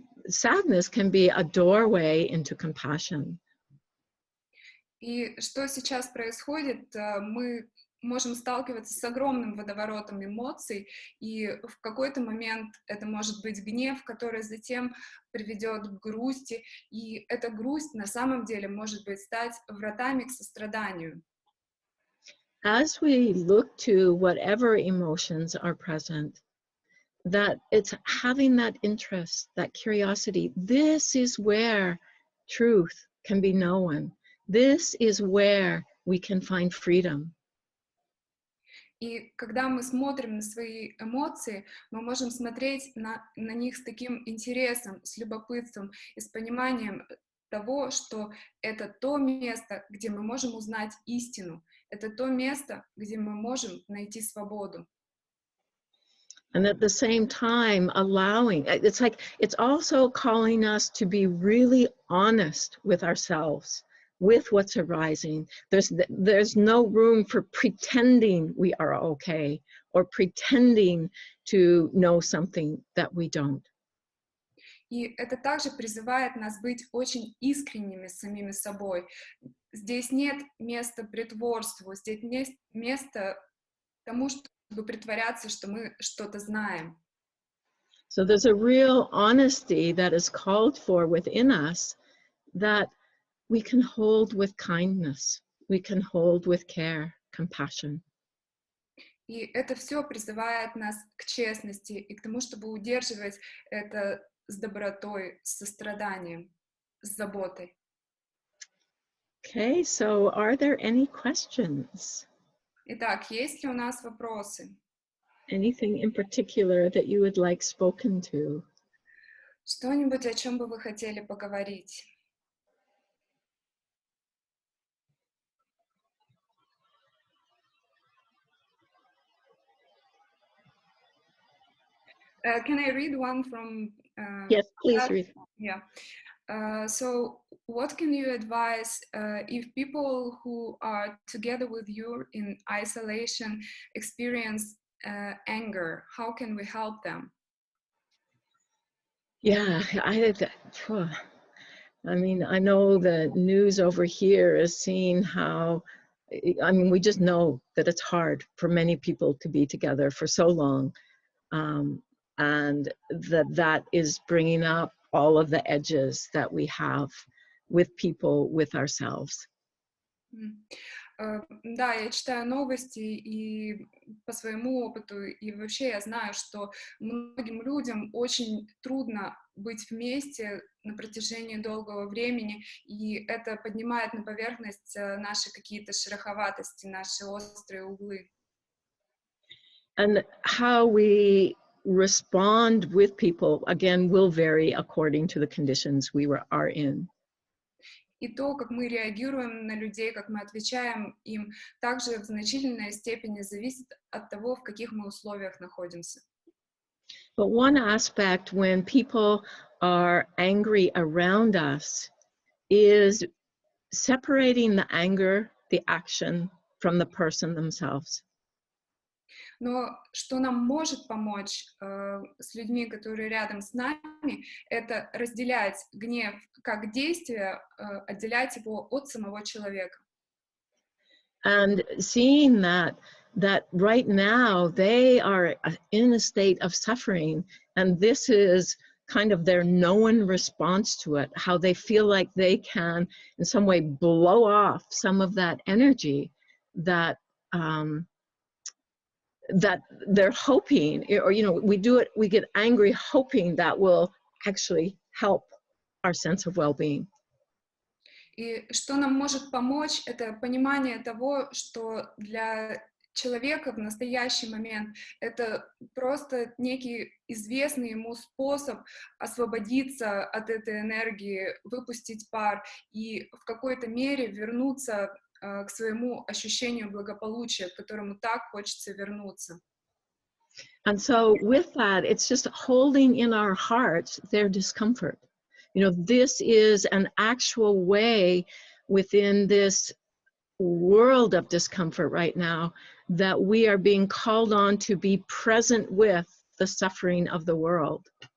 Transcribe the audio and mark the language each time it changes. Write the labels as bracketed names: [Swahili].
[English] Sadness can be a doorway into compassion. [Russian] И что сейчас происходит? Мы можем сталкиваться с огромным водоворотом эмоций, и в какой-то момент это может быть гнев, который затем приведет к грусти, и эта грусть на самом деле может быть стать вратами к состраданию. [English] As we look to whatever emotions are present, that it's having that interest, that curiosity. This is where truth can be known. This is where we can find freedom. [Russian] И когда мы смотрим на свои эмоции, мы можем смотреть на них с таким интересом, с любопытством и с пониманием того, что это то место, где мы можем узнать истину, это то место, где мы можем найти свободу. [English] And at the same time, it's also calling us to be really honest with ourselves, with what's arising. There's no room for pretending we are okay or pretending to know something that we don't. [Russian] И это также призывает нас быть очень искренними с самими собой. Здесь нет места притворству, здесь нет места тому, чтобы притворяться, что мы что-то знаем. [English] So there's a real honesty that is called for within us that we can hold with kindness, we can hold with care, compassion. [Russian] И это все призывает нас к честности и к тому, чтобы удерживать это с добротой, с состраданием, с заботой. [English] Okay, so are there any questions? [Russian] Итак, есть ли у нас вопросы? [English] Anything in particular that you would like spoken to? [Russian] Что-нибудь, о чем бы вы хотели поговорить? [English] Can I read one from? Yes, please read. Yeah. So, what can you advise if people who are together with you in isolation experience anger? How can we help them? Yeah, I mean, I know the news over here is seeing how, I mean, we just know that it's hard for many people to be together for so long. And that is bringing up all of the edges that we have with people, with ourselves. [Russian] Да, я читаю новости, и по своему опыту, и вообще я знаю, что многим людям очень трудно быть вместе на протяжении долгого времени, и это поднимает на поверхность наши какие-то шероховатости, наши острые углы. [English] And how we respond with people, again, will vary according to the conditions we are in. [Russian] И то, как мы реагируем на людей, как мы отвечаем им, также в значительной степени зависит от того, в каких мы условиях находимся. [English] But one aspect when people are angry around us is separating the anger, the action, from the person themselves. [Russian] Но что нам может помочь с людьми, которые рядом с нами, это разделять гнев как действие, отделять его от самого человека. [English] And seeing that right now they are in a state of suffering, and this is kind of their known response to it, how they feel like they can in some way blow off some of that energy that that they're hoping, or, you know, we get angry hoping that will actually help our sense of well-being. [Russian] И что нам может помочь, это понимание того, что для человека в настоящий момент это просто некий известный ему способ освободиться от этой энергии, выпустить пар и в какой-то мере вернуться к своему ощущению благополучия, к которому так хочется вернуться. [English] And so with that, it's just holding in our hearts their discomfort. You know, this is an actual way within this world of discomfort right now that we are being called on to be present with the suffering of the world.